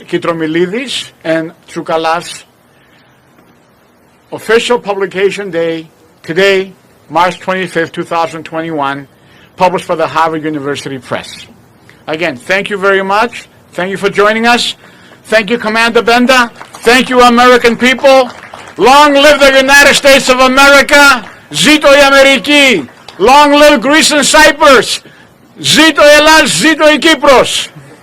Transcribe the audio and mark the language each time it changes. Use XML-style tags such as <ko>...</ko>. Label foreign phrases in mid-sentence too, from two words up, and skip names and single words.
<en>Kitromilidis and Tsoukalas. Official publication day today, March 25th, 2021. Published by the Harvard University Press. Again, thank you very much. Thank you for joining us. Thank you, Commander Benda. Thank you, American people. Long live the United States of America.</en> <el>Zito η Αμερική.</el> <en>Long live Greece and Cyprus.</en> <el>Zito η Ελλάς, zito η Κύπρος.</el>